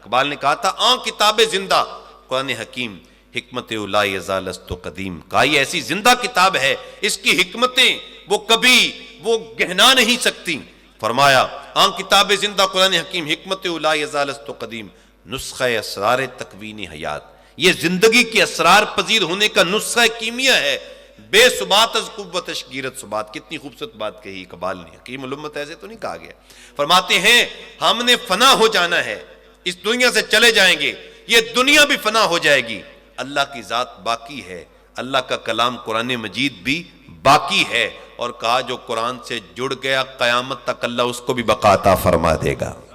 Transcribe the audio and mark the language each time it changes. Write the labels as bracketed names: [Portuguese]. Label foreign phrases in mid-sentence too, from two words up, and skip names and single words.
[Urdu] اقبال نے کہا تھا [Persian] کتاب زندہ قرآن حکیم، حکمت لا یزال است قدیم، [Urdu] کہا یہ ایسی زندہ کتاب ہے، اس کی حکمتیں وہ کبھی وہ گہنا نہیں سکتی۔ فرمایا [Persian] کتاب زندہ قرآن حکیم، حکمت لا یزال است قدیم، نسخہ اسرار تکوین حیات، [Urdu] یہ زندگی کے اسرار پذیر ہونے کا نسخہ کیمیا ہے۔ [Persian] بے ثبات از قوت تشگیرت ثبات، [Urdu] کتنی خوبصورت بات کہی اقبال نے، حکیم الامت ایسے تو نہیں کہا گیا۔ فرماتے ہیں ہم نے فنا ہو جانا ہے، اس دنیا سے چلے جائیں گے، یہ دنیا بھی فنا ہو جائے گی، اللہ کی ذات باقی ہے، اللہ کا کلام قرآن مجید بھی باقی ہے، اور کہا جو قرآن سے جڑ گیا قیامت تک اللہ اس کو بھی بقا عطا فرما دے گا۔